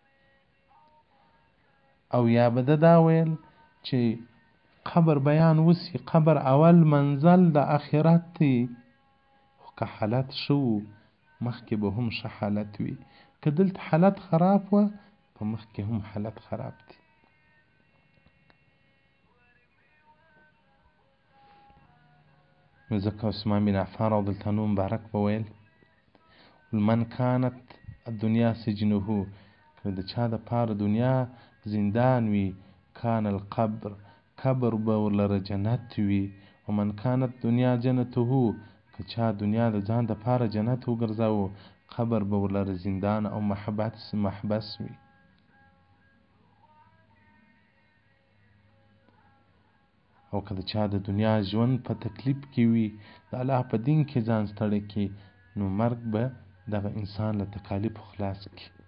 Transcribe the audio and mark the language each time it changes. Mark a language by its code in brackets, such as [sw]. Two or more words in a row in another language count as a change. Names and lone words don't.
[ps] او یا به ده دا ویل چې قبر بیان وسي، قبر اول منزل د اخرت دی، خو که حالت ښه و مخکې به هم ښه حالت وي، که دلته حالت خراب وه په مخکې هم حالت خراب دی. نو ځکه عثمان بن عفان [ar] رضی الله عنه [ps] مبارک به ویل [ar] من كانت الدنیا سجنه، [ps] که د چا دپاره دنیا زندان وي [ar] کان القبر، [ps] قبر به ورلره جنت وي. [ar] ومن كانت دنیا جنته، [ps] که چا دنیا د ځان دپاره جنت وګرځاوه قبر به ورلره زندان او محبس وي. او که د چا د دنیا ژوند په تکلیف کې وي، د الله په دین کې ځان ستړی کړي، نو مرګ به دغه انسان له تکالیفو خلاص کړي.